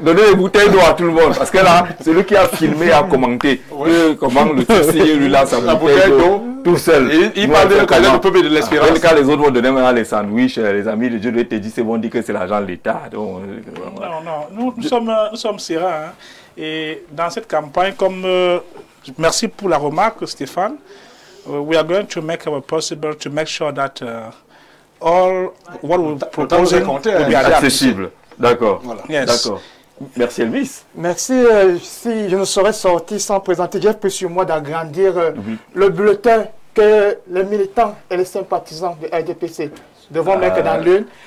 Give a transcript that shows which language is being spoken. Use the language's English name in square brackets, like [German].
[French] Donner des bouteilles d'eau à tout le monde. Parce que là, celui qui a filmé a commenté comment le Tutsi, lui, là, sa bouteille d'eau tout seul. Il parle du président du peuple de l'espérance. En tout cas, les autres vont donner maintenant les sandwichs, les amis de Dieu te disent, c'est bon, dire que c'est l'argent de l'État. Non, nous sommes sereins. Hein. Et dans cette campagne, merci pour la remarque, Stéphane. [English] We are going to make our possible to make sure that all what we propose will be accessible. [French] D'accord. Voilà. Yes. D'accord. Merci Elvis. Merci. Si je ne serais sorti sans présenter, j'ai pris sur moi d'agrandir le bulletin que les militants et les sympathisants de RDPC devront mettre dans l'une.